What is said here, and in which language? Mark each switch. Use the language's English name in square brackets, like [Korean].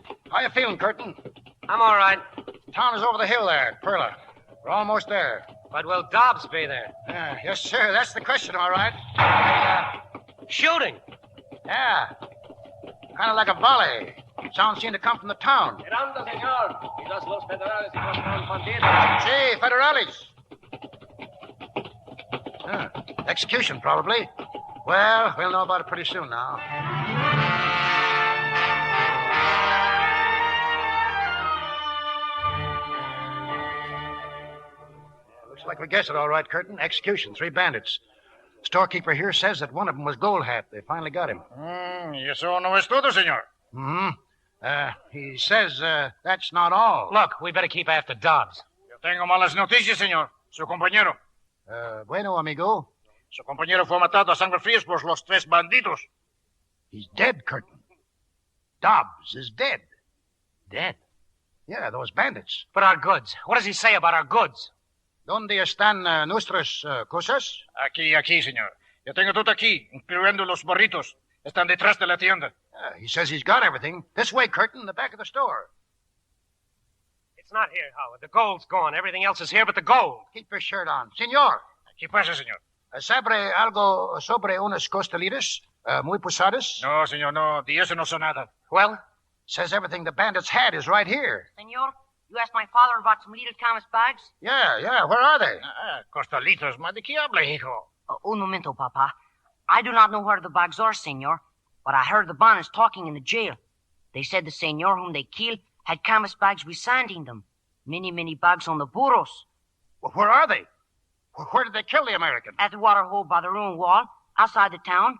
[English] How you feeling, Curtin? I'm all right. Town is over the hill there, Perla. We're almost there. But will Dobbs be there? Yes, sir. That's the question, all right. Shooting. Yeah. Kind of like a volley. Sounds seemed to come from the town. [Spanish] Miranda, señor. Quizás los federales encontraron bandidos. Sí, federales. [English] Execution, probably. Well, we'll know about it pretty soon now. Looks like we guessed it all right, Curtin. Execution, 3 bandits. Storekeeper here says that one of them was Gold Hat. They finally got him. [Spanish] Y eso no es todo, señor. [English] Mm-hmm. He says that's not all. Look, we better keep after Dobbs. [Spanish] Yo tengo malas noticias, señor. Su compañero. Bueno, amigo. Su compañero fue matado a sangre fría por los 3 bandidos. [English] He's dead, Curtin. Dobbs is dead. Dead? Yeah, those bandits. But our goods. What does he say about our goods? [Spanish] ¿Dónde están nuestras cosas? Aquí, señor. Yo tengo todo aquí, incluyendo los burritos. Están detrás de la tienda. [English] He says he's got everything. This way, Curtin, the back of the store. It's not here, Howard. The gold's gone. Everything else is here but the gold. Keep your shirt on. Senor. [Spanish] ¿Qué pasa, señor? ¿Sabe algo sobre unas costelitas muy pesadas? No, señor, no. De eso no sé nada. [English] Well? Says everything the bandits had is right here. Senor, you asked my father about some little canvas bags? Yeah. Where are they? [Spanish] Costalitos, ¿de qué habla, hijo? Un momento, Papa. [English] I do not know where the bags are, senor, but I heard the bandits talking in the jail. They said the senor whom they killed had canvas bags with sand in them. Many bags on the burros. Well, where are they? Where did they kill the American? At the water hole by the ruined wall, outside the town.